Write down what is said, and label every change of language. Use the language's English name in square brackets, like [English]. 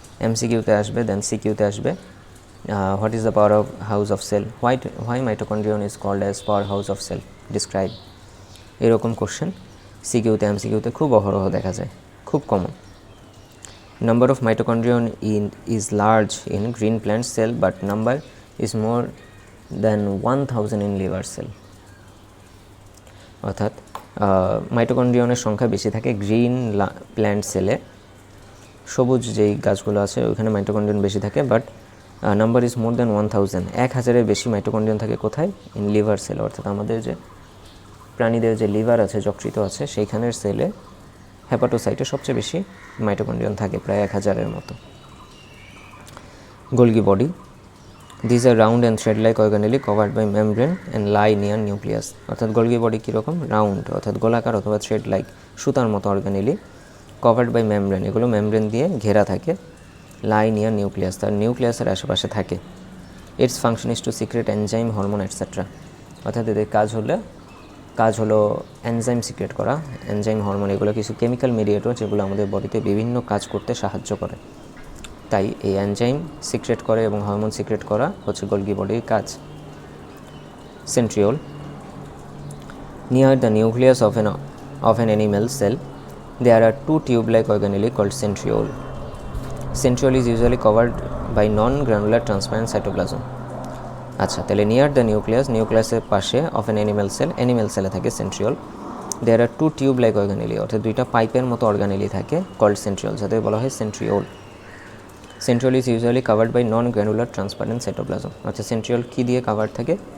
[Bangla] MCQ তে আসবে, [English] then [Bangla] CQ তে আসবে। [English] What is the powerhouse of cell? Why mitochondrion is called as powerhouse of cell? Describe. [Bangla] এরকম question সিকিউতে এমসিকিউতে খুব অহরহ দেখা যায়, খুব common. [English] Number of mitochondrion is large in green plant cell but number is more than 1000 in liver cell। [Bangla] অর্থাৎ মাইটোকন্ড্রিয়নের সংখ্যা বেশি থাকে গ্রিন প্ল্যান্ট সেলে, সবুজ যেই গাছগুলো আছে ওইখানে মাইটোকন্ড্রিয়ন বেশি থাকে, but [English] number is more than 1000, [Bangla] 1000-এর বেশি মাইটোকন্ড্রিয়ান থাকে কোথায়? [English] in liver cell, [Bangla] অর্থাৎ আমাদের যে প্রাণীদের যে লিভার আছে, যকৃত আছে, সেইখানের সেলে হেপাটোসাইটে সবচেয়ে বেশি মাইটোকন্ড্রিয়ান থাকে, প্রায় 1000-এর মতো। [English] Golgi body, these are round and thread like organelle covered by membrane and lie near nucleus. [Bangla] অর্থাৎ গোলগি বডি কীরকম? রাউন্ড, অর্থাৎ গোলাকার অথবা থ্রেড লাইক, সুতার মতো অর্গানেলি, [English] covered by membrane, [Bangla] এগুলো মেমব্রেন দিয়ে ঘেরা থাকে, [English] lie near nucleus, [Bangla] তার নিউক্লিয়াসের আশেপাশে থাকে। [English] Its function is to secrete enzyme, hormone etcetera. [Bangla] অর্থাৎ এদের কাজ হলো এনজাইম সিক্রেট করা, এনজাইম, হরমোন, এগুলো কিছু কেমিক্যাল মিডিয়েটর যেগুলো আমাদের বডিতে বিভিন্ন কাজ করতে সাহায্য করে। তাই এই এনজাইম সিক্রেট করে এবং হরমোন সিক্রেট করা হচ্ছে গোলগি বডির কাজ। [English] centriole, [Bangla] near the nucleus [English] of an animal cell there are two tube-like organelle called centriole. Centriole is usually covered by non-granular transparent cytoplasm. [Bangla] আচ্ছা, তাহলে [English] near the [Bangla] নিউক্লিয়াসের পাশে [English] of an animal [Bangla] সেলে থাকে সেন্ট্রিওল। [English] there are two tube like organelle, [Bangla] অর্থাৎ দুইটা পাইপের মতো অর্গানেলি থাকে, কল্ড সেন্ট্রিওল, যাদের বলা হয় centriole. [English] Centriole is usually covered by non granular transparent cytoplasm. [Bangla] অর্থাৎ সেন্ট্রিওল কী দিয়ে কাভার থাকে?